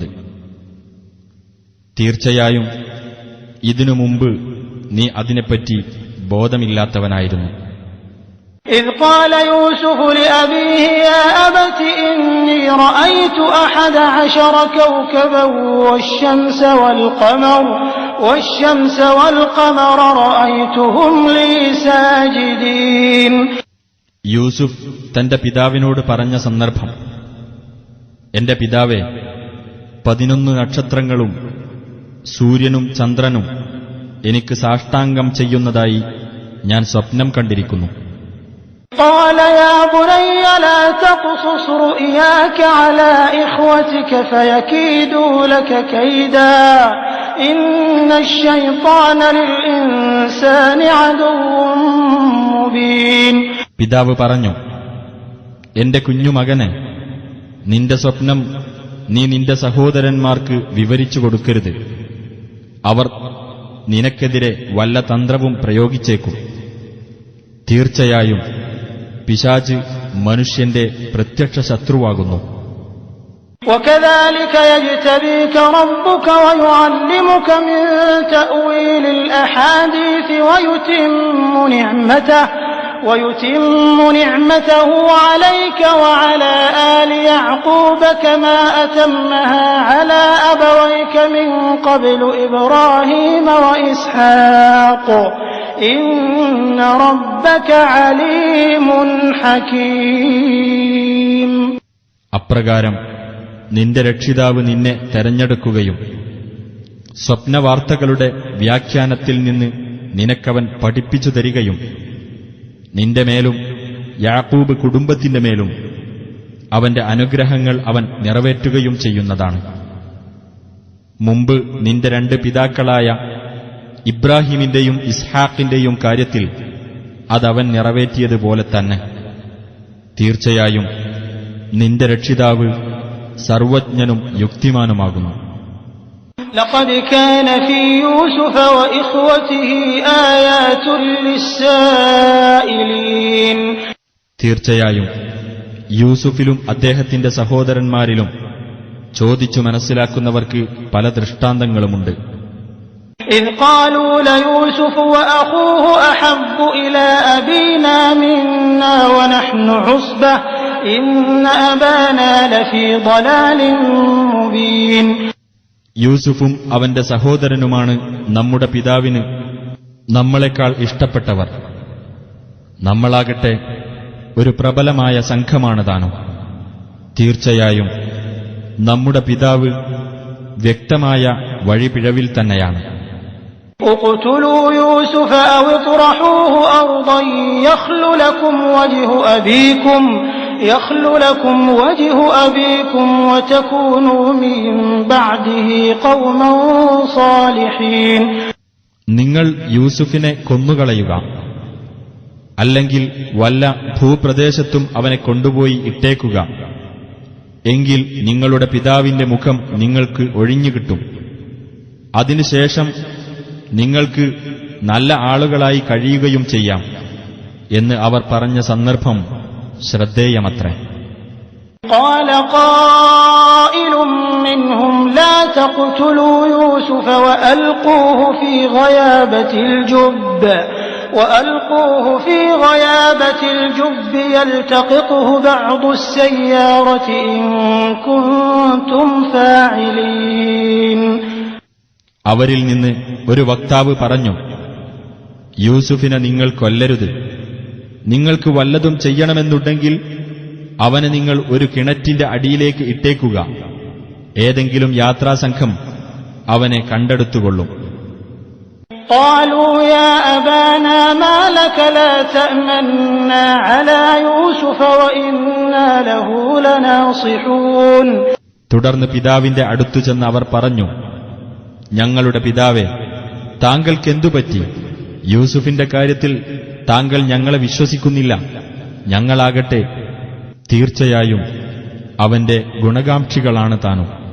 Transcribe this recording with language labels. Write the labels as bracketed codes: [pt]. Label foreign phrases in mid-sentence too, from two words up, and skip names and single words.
[ml] തീർച്ചയായും ഇതിനു മുമ്പ് നീ അതിനെപ്പറ്റി ബോധമില്ലാത്തവനായിരുന്നു. [ar] إذ قال يوسف لأبيه يا أبت إني رأيت 11 كوكبا والشمس والقمر رأيتهم لي ساجدين. [ml] യൂസുഫ് തന്റെ പിതാവിനോട് പറഞ്ഞ സന്ദർഭം: എന്റെ പിതാവേ, 11 നക്ഷത്രങ്ങളും സൂര്യനും ചന്ദ്രനും എനിക്ക് സാഷ്ടാംഗം ചെയ്യുന്നതായി ഞാൻ സ്വപ്നം കണ്ടിരിക്കുന്നു. [ar] قال يا بني لا تقصص رؤياك على إخوتك فيكيدوا لك كيدا إن الشيطان للإنسان عدو مبين. [ml] പിതാവ് പറഞ്ഞു, എന്റെ കുഞ്ഞുമകനെ, നിന്റെ സ്വപ്നം നീ നിന്റെ സഹോദരന്മാർക്ക് വിവരിച്ചു കൊടുക്കരുത്. അവർ നിനക്കെതിരെ വല്ല തന്ത്രവും പ്രയോഗിച്ചേക്കും. തീർച്ചയായും പിശാച് മനുഷ്യന്റെ പ്രത്യക്ഷ ശത്രുവാകുന്നു. [ar] وكذلك يجتبيك ربك ويعلمك من تأويل الأحاديث ويتم نعمته عليك وعلى آل يعقوب كما أتمها على أبويك من قبل إبراهيم وإسحاق إن ربك عليم حكيم. [ml] അപ്രകാരം നിന്റെ രക്ഷിതാവ് നിന്നെ തെരഞ്ഞെടുക്കുകയും സ്വപ്നവാർത്തകളുടെ വ്യാഖ്യാനത്തിൽ നിന്ന് നിനക്കവൻ പഠിപ്പിച്ചു തരികയും നിന്റെ മേലും യാക്കൂബ് കുടുംബത്തിന്റെ മേലും അവന്റെ അനുഗ്രഹങ്ങൾ അവൻ നിറവേറ്റുകയും ചെയ്യുന്നതാണ്. മുമ്പ് നിന്റെ 2 പിതാക്കളായ ഇബ്രാഹിമിന്റെയും ഇസ്ഹാഖിന്റെയും കാര്യത്തിൽ അതവൻ നിറവേറ്റിയതുപോലെ തന്നെ. തീർച്ചയായും നിന്റെ രക്ഷിതാവ് സർവജ്ഞനും യുക്തിമാനുമാകുന്നു. [ar] لقد كان في يوسف وإخوته آيات للسائلين. [ml] തീർച്ചയായും യൂസുഫിലും അദ്ദേഹത്തിന്റെ സഹോദരന്മാരിലും ചോദിച്ചു മനസ്സിലാക്കുന്നവർക്ക് പല ദൃഷ്ടാന്തങ്ങളുമുണ്ട്. [ar] إذ قالوا ليوسف وأخوه أحب إلى أبينا منا ونحن عصبة إن أبانا لفي ضلال مبين. [ml] യൂസുഫും അവന്റെ സഹോദരനുമാണ് നമ്മുടെ പിതാവിന് നമ്മളെക്കാൾ ഇഷ്ടപ്പെട്ടവർ. നമ്മളാകട്ടെ ഒരു പ്രബലമായ സംഘമാണ് താനും. തീർച്ചയായും നമ്മുടെ പിതാവ് വ്യക്തമായ വഴിപിഴവിൽ തന്നെയാണ്. [ar] اقتلوا يوسف أو اطرحوه أرضا يخل لكم وجه أبيكم وتكونوا من بعده قوما صالحين. [ml] നിങ്ങൾ യൂസുഫിനെ കൊന്നുകളയുക, അല്ലെങ്കിൽ വല്ല ഭൂപ്രദേശത്തും അവനെ കൊണ്ടുപോയി ഇട്ടേക്കുക. എങ്കിൽ നിങ്ങളുടെ പിതാവിന്റെ മുഖം നിങ്ങൾക്ക് ഒഴിഞ്ഞുകിട്ടും. അതിനുശേഷം നിങ്ങൾക്ക് നല്ല ആളുകളായി കഴിയുകയും ചെയ്യാം. എന്ന് അവർ പറഞ്ഞ സന്ദർഭം ശ്രദ്ധേയമത്രേ. [ar] قال قائل منهم لا تقتلوا يوسف وألقوه في غيابة الجب يلتقطه بعض السيارة إن كنتم فاعلين. [ml] അവരിൽ നിന്ന് ഒരു വക്താവ് പറഞ്ഞു, യൂസുഫിനെ നിങ്ങൾ കൊല്ലരുത്. നിങ്ങൾക്ക് വല്ലതും ചെയ്യണമെന്നുണ്ടെങ്കിൽ അവനെ നിങ്ങൾ ഒരു കിണറ്റിന്റെ അടിയിലേക്ക് ഇട്ടേക്കുക. ഏതെങ്കിലും യാത്രാസംഘം അവനെ കണ്ടെടുത്തുകൊള്ളും. [ar] قالوا يا أبانا ما لك لا تأمنا على يوسف وإنا له لناصحون. [ml] തുടർന്ന് പിതാവിന്റെ അടുത്തു ചെന്ന് അവർ പറഞ്ഞു, ഞങ്ങളുടെ പിതാവേ, താങ്കൾക്കെന്തുപറ്റി? യൂസുഫിന്റെ കാര്യത്തിൽ താങ്കൾ ഞങ്ങളെ വിശ്വസിക്കുന്നില്ല. ഞങ്ങളാകട്ടെ തീർച്ചയായും അവന്റെ ഗുണകാംക്ഷികളാണ് താനും.